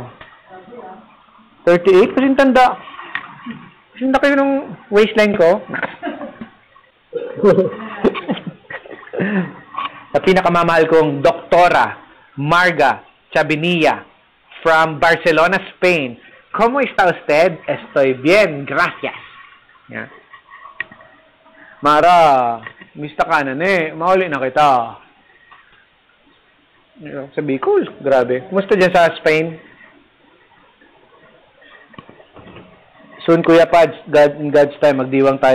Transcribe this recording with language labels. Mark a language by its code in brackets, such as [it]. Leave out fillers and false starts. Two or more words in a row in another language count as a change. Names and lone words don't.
[tl] 38? Kasi tanda. Kasi na kayo ng waistline ko. Sa pinakamamahal kong Doktora Marga Chabinilla from Barcelona, Spain. [es] ¿Cómo está usted? Estoy bien, gracias. [tl] Yan. Mara, mista ka na mauli na kita. Sabi ko, grabe. Kumusta dyan sa Spain? [en] Soon, Kuya Pads, in God's time, [tl] magdiwang tayo.